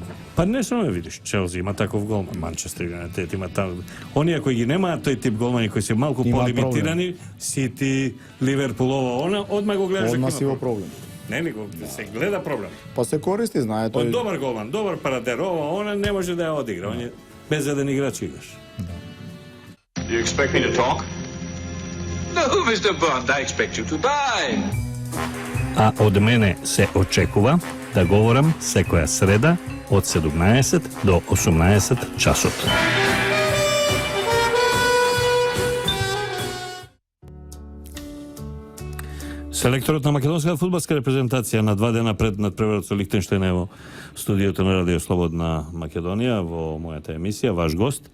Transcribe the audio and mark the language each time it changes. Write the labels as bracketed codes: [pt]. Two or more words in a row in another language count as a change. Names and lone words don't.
[mk] Па не само видиш, Челси има таков голман, Манчестер Юнайтед има таму. Оние кои ги немаат тој тип голмани кои се малку Имаат полимитирани, Сити, Ливерпул, она одма го гледаш дека Одма има си во проблем. проблем. Не ли го се гледа проблем. Па се користи, знае Он тој. добар голман, добар парадер, она не може да ја одигра, он е без еден играч играш. [en] You expect me to talk? No, Mr. Bond, I expect you to buy. [mk] А од мене се очекува да говорам секоја среда од 17 до 18 часот. Селекторот на македонската фудбалска репрезентација на 2 дена пред надпреварот со Лихтенштеин е во студиото на Радио Слободна Македонија во мојата емисија, ваш гост.